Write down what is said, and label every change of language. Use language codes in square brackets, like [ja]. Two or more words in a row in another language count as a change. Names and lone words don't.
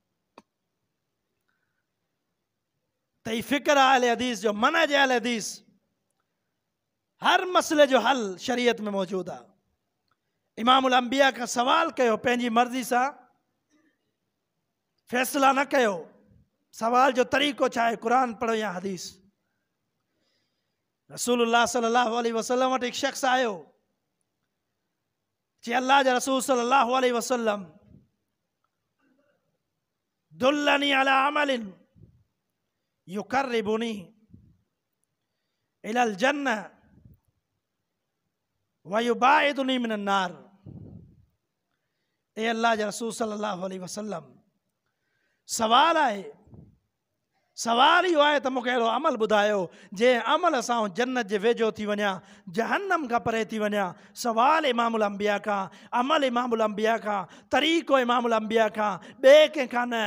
[sd] त ही फ़िक्र आहे अहले हदीस जो, मनहज अहले हदीस। हर मसइले जो हल शरीयत में मौजूदु आहे। इमामुल अंबिया खां सवाल कयो, पंहिंजी मर्ज़ी सां फ़ैसिला न कयो। सवाल जो तरीक़ो छा आहे? क़ुर पढ़ो या हदीस? [ar] رسول الله صلى الله عليه وسلم [sd] वटि हिकु शख़्स आयो, चई अल्लाह जा रसूल [ar] صلى الله عليه وسلم دلني على عمل يقربني إلى الجنة ويباعدني من النار. [sd] ए अल्लाह जा रसूल [ar] صلى الله عليه وسلم, [sd] सवाल आहे, सवाल इहो आहे त मूंखे अहिड़ो अमल ॿुधायो जंहिं अमल सां जन्नत जे वेझो थी वञा, जहन्नम खां परे थी वञा। सवाल इमामुल अंबिया खां, अमल इमामुल अंबिया खां, तरीक़ो इमामुल अंबिया खां, ॿिए कंहिंखां न।